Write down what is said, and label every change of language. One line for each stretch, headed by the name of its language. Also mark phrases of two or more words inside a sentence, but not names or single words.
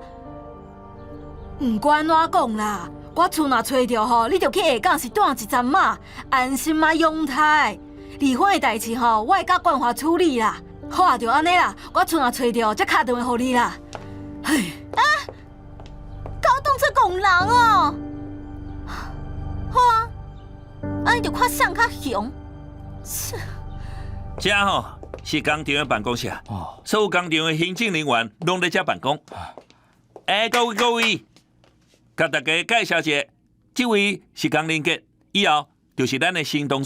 Min Nan Chinese: 唔管怎讲啦，我厝若找着吼，你就去下港是住一阵嘛，安心啊养胎。离婚的代志吼，我会甲冠华处理啦。好啊，就安尼啦，我厝若找着，才敲电话互你啦。嘿，搞当作戆人哦。好啊，安尼就看谁较凶。这吼是工厂的办公室，所有工厂的行政人员拢在这办公。各位，甲大家介绍一下，这位是江林杰，以后就是咱的新同事。